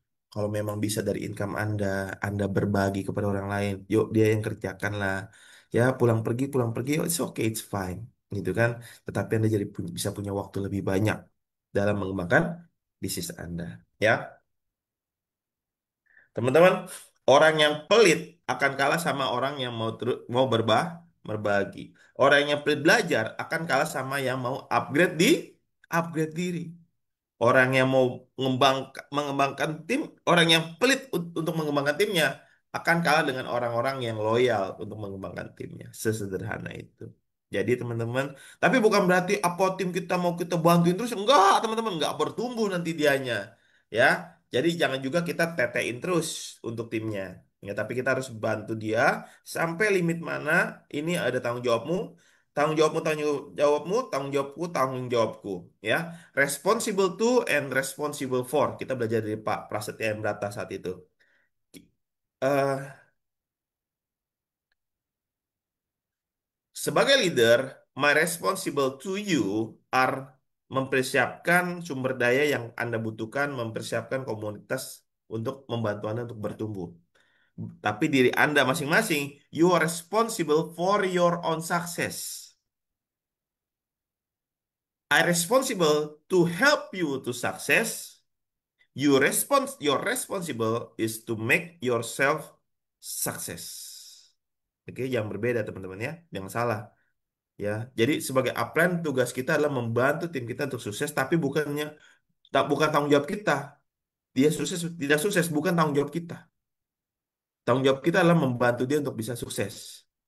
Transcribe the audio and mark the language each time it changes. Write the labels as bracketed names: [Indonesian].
[Indonesian] Kalau memang bisa dari income Anda, Anda berbagi kepada orang lain. Yuk, dia yang kerjakan lah. Ya, pulang pergi, [English] oh, it's okay, it's fine. [Indonesian] Gitu kan. Tetapi Anda jadi bisa punya waktu lebih banyak dalam mengembangkan bisnis Anda. Ya, teman-teman, orang yang pelit akan kalah sama orang yang mau berbagi. Orang yang pelit belajar akan kalah sama yang mau upgrade diri. Orang yang mau mengembangkan tim, orang yang pelit untuk mengembangkan timnya akan kalah dengan orang-orang yang loyal untuk mengembangkan timnya. Sesederhana itu. Jadi teman-teman, tapi bukan berarti apa tim kita mau kita bantuin terus. Enggak, teman-teman, enggak bertumbuh nanti dianya. Ya, jadi jangan juga kita tetein terus untuk timnya. Ya, tapi kita harus bantu dia sampai limit mana ini ada tanggung jawabmu, tanggung jawabku, tanggung jawabku. [English] Ya, responsible to and responsible for. [Indonesian] Kita belajar dari Pak Prasetya Brata saat itu. Eh, Sebagai leader, [English] my responsible to you are [Indonesian] mempersiapkan sumber daya yang Anda butuhkan, mempersiapkan komunitas untuk membantu Anda untuk bertumbuh. Tapi diri Anda masing-masing, [English] you are responsible for your own success. I responsible to help you to success. Your responsible is to make yourself success. [Indonesian] Oke, yang berbeda teman-teman ya, jangan salah ya. Jadi sebagai upline tugas kita adalah membantu tim kita untuk sukses, tapi bukan tanggung jawab kita. Dia sukses tidak sukses bukan tanggung jawab kita. Tanggung jawab kita adalah membantu dia untuk bisa sukses.